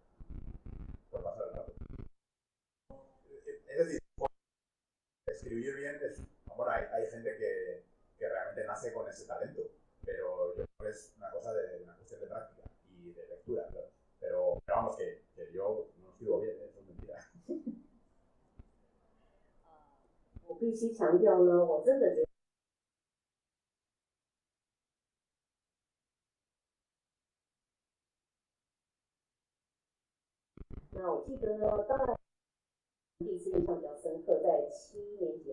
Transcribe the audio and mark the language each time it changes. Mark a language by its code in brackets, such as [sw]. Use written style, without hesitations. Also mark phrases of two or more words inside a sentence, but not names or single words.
[es] Es decir, escribir bien bueno, hay gente que realmente nace con ese talento, pero yo creo que es una cuestión de práctica y de lectura, claro. Pero vamos, que yo no escribo bien, eso es mentira. [zh] 我必须强调呢，我真的觉得。那我记得呢，当然第一次印象比较深刻，在7年级